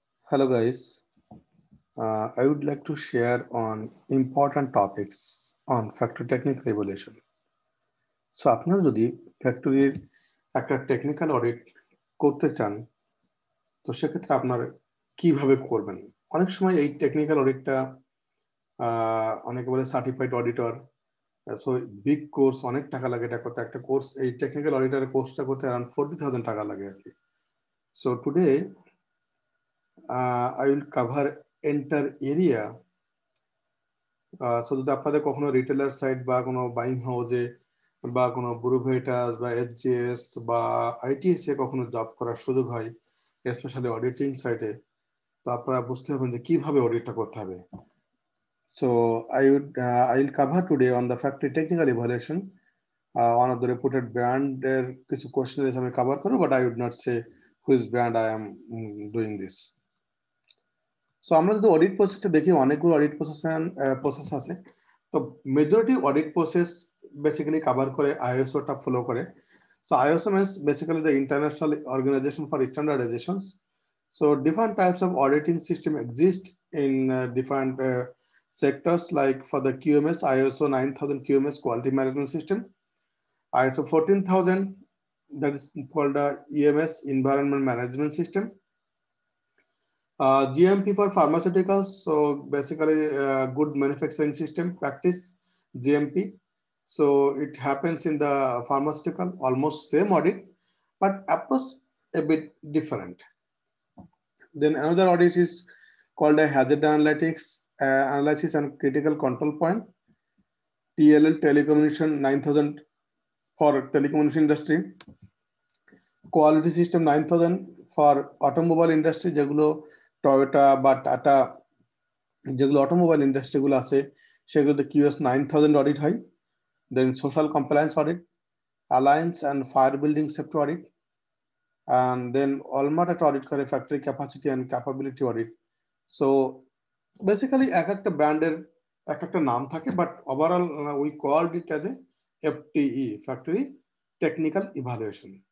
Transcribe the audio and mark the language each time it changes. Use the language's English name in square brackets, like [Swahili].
[English] Hello guys, I would like to share on important topics on factory technical evaluation. [Bangla] So আপনারা যদি ফ্যাক্টরির একটা technical audit করতে চান তো সেক্ষেত্রে আপনার কিভাবে করবেন? অনেক সময় এই টেকনিক্যাল অডিটটা অনেকে বলে certified auditor, so big course, অনেক টাকা লাগে এটা করতে। একটা কোর্স, এই টেকনিক্যাল অডিটরের কোর্সটা করতে অ্যারাউন্ড 40,000 টাকা লাগে আর কি। [English] So today I will cover entire area. [Bangla] So যদি আপনাদের কখনো রিটেলার সাইট বা কোনো বাইং হাউসে বা কোনো বুরুভেটাস বা এফজিএস বা আইটিএস এ কখনো জব করার সুযোগ হয়, স্পেশালি অডিটিং সাইটে, তো আপনারা বুঝতে পারবেন যে কিভাবে অডিটটা করতে হবে। [English] So I will cover today on the factory technical evaluation. One of the reputed ব্র্যান্ডের কিছু question আমি cover করবো, but I would not say which brand I am doing this. [Bangla] So আমরা যদি অডিট প্রসেসটা দেখি, অনেকগুলো অডিট প্রসেস আছে। তো majority audit process basically cover করে আইএসওটা ফলো করে। [English] So ISO means basically the International Organization for Standardizations. So different types of auditing system exist in different sectors, like for the QMS, ISO 9000 QMS Quality Management System, ISO 14000, that is called the EMS Environment Management System, GMP for pharmaceuticals, so basically good manufacturing system practice, GMP. So it happens in the pharmaceutical, almost same audit, but approach a bit different. Then another audit is called a hazard analytics, analysis and critical control point, TLL telecommunication 9000 for telecommunication industry, quality system 9000 for automobile industry, যেগুলো Toyota বা টাটা, যেগুলো automobile industry গুলো আছে সেগুলোতে QS 9000 audit হয়। Then social compliance audit, alliance and fire building safety audit, and then Walmart একটা audit করে factory capacity and capability audit. So basically এক একটা ব্র্যান্ডের এক একটা নাম থাকে, but overall we called it as a FTE, factory technical evaluation.